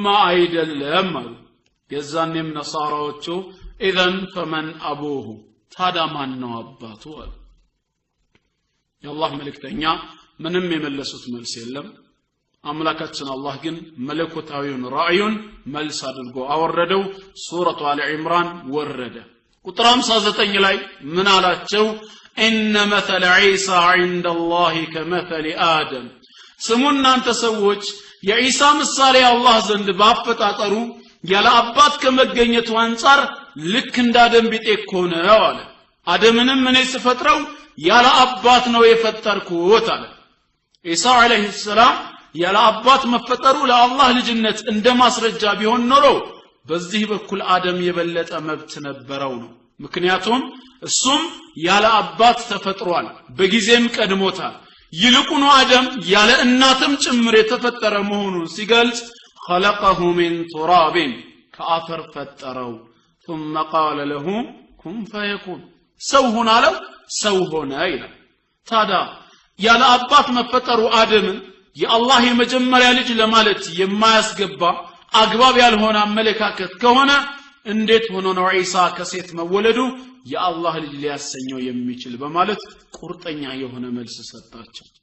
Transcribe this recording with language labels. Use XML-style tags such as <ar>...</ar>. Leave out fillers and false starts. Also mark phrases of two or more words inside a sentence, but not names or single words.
<am>አይደለም አሉ የዛኔም ነሳራዎቹ</am> <ar>إذن فمن أبوه</ar> <am>ታዲያ ማን ነው አባቱ አሉ የአላህ መልእክተኛ ምንም የመለሱት መልስ የለም አምላካችን አላህ ግን መለኮታዊውን ራእዩን መልስ አድርጎ አወረደው ሱረቱ አሊ ኢምራን ወረደ ቁጥር 59 ላይ ምን አላቸው ኢነ</am> <ar>مثل عيسى عند الله كمثل آدم</ar> <am>ስሙና አንተ ሰዎች የዒሳ ምሳሌ አላህ ዘንድ ባፈጣጠሩ ያለ አባት ከመገኘቱ አንፃር ልክ እንደ አደም ቢጤ እኮ ነው አለ አደምንም እኔ ስፈጥረው ያለ አባት ነው የፈጠርኩት አለ ኢሳ</am> <ar>عليه السلام</ar> <am>ያለ አባት መፈጠሩ ለአላህ ልጅነት እንደማስረጃ ቢሆን ኖሮ በዚህ በኩል አደም የበለጠ መብት ነበረው ነው ምክንያቱም እሱም ያለ አባት ተፈጥሯል በጊዜም ቀድሞታል ይልቁኑ አደም ያለ እናትም ጭምር የተፈጠረ መሆኑን ሲገልጽ</am> <ar>خلقه من تراب</ar> <am>ከአፈር ፈጠረው</am> <ar>ثم قال له كن فيكون</ar> <am>ሰው ሆነ አለው ሰው ሆነ ይላል ታዲያ ያለ አባት መፈጠሩ አደምን የአላህ የመጀመሪያ ልጅ ለማለት የማያስገባ አግባብ ያልሆነ አመለካከት ከሆነ እንዴት ሆኖ ነው ኢሳ ከሴት መወለዱ የአላህ ልጅ ሊያሰኘው የሚችል በማለት ቁርጠኛ የሆነ መልስ ሰጣቸው</am>